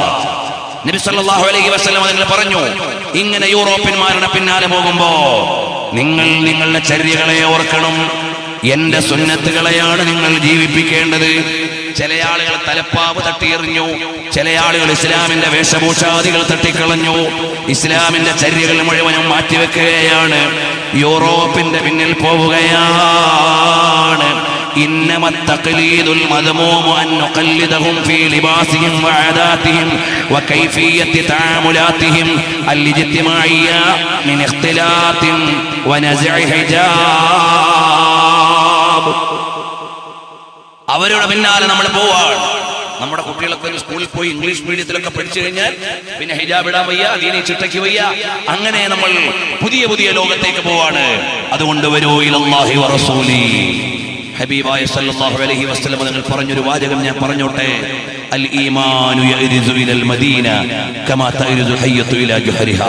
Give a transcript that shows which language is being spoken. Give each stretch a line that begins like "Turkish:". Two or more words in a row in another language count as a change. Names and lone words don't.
Malayalam: നബി
Arabic: صلى الله عليه وسلم
Malayalam: നിങ്ങൾ പറഞ്ഞു, ഇങ്ങനെ യൂറോപ്യന്മാരുടെ പിന്നാലെ പോകുമ്പോ നിങ്ങൾ നിങ്ങളുടെ ചര്യകളെ ഓർക്കണം, എന്റെ സുന്നത്തുകളെയാണ് നിങ്ങൾ ജീവിപ്പിക്കേണ്ടത്. ചില ആളുകൾ തലപ്പാവ് തട്ടിയെറിഞ്ഞു, ചില ആളുകൾ ഇസ്ലാമിന്റെ വേഷഭൂഷാദികൾ തട്ടിക്കളഞ്ഞു, ഇസ്ലാമിന്റെ ചര്യകൾ മുഴുവനും മാറ്റിവെക്കുകയാണ്, യൂറോപ്പിന്റെ പിന്നിൽ പോവുകയാണ്.
Arabic: إنما التقليد المذموم أن نقلدهم في لباسهم وعاداتهم وكيفية تعاملاتهم الاجتماعية من اختلاط ونزع حجاب.
Malayalam: അവരുടെ പിന്നാലെ നമ്മൾ പോവാണ്. നമ്മുടെ കുട്ടികളൊക്കെ സ്കൂളിൽ പോയി ഇംഗ്ലീഷ് മീഡിയത്തിലൊക്കെ പഠിച്ചു കഴിഞ്ഞാൽ പിന്നെ ഹിജാബ് ഇടാൻ വയ്യ, ദീനി ചിട്ടയ്ക്ക് വയ്യ, അങ്ങനെ നമ്മൾ പുതിയ പുതിയ ലോകത്തേക്ക് പോവാണ്. അതുകൊണ്ട് വരൂ
Arabic: إلى الله والرسول.
Malayalam: ഹബീബായ
Arabic: صلى الله عليه وسلم
Malayalam: നിങ്ങൾ പറഞ്ഞൊരു വാചകം ഞാൻ പറഞ്ഞോട്ടെ,
Arabic: الإيمان يأرز إلى المدينة كما تأرز الحية إلى جحرها.